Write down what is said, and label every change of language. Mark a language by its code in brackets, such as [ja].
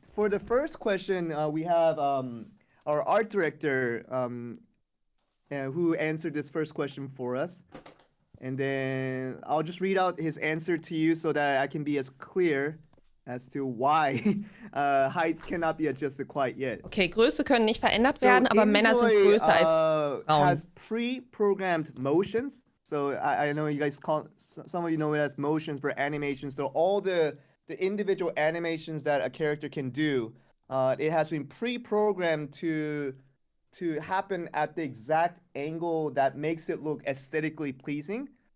[en] For the first question, we have our art director who answered this first question for us. And then I'll just read out his answer to you so that I can be as clear as to why heights cannot be adjusted quite yet. [de] Okay, Größe können nicht verändert werden, aber Männer sind größer als Frauen. [en] Has pre-programmed motions. So I know you guys some of you know it as motions for animations. So all the individual animations that a character can do, it has been pre-programmed to to happen at the exact angle that makes it look aesthetically pleasing.